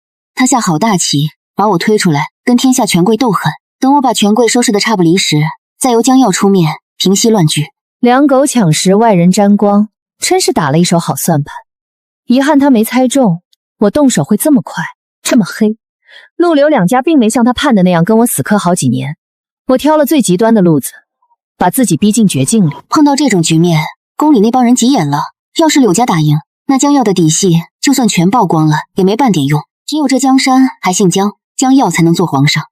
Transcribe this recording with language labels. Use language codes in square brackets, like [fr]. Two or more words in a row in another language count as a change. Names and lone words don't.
[zh] 他下好大棋，把我推出來跟天下權貴鬥狠，等我把權貴收拾得差不離時，再由江曜出面平息亂局。兩狗搶食，外人沾光，真是打了一手好算盤。遺憾他沒猜中，我動手會這麼快，這麼黑。陸劉兩家並沒像他盼的那樣跟我死磕好幾年，我挑了最極端的路子，把自己逼進絕境裡。碰到這種局面，宮裡那幫人急眼了。要是柳家打贏，那江曜的底細就算全曝光了，也沒半點用。只有這江山還姓江，江曜才能做皇上。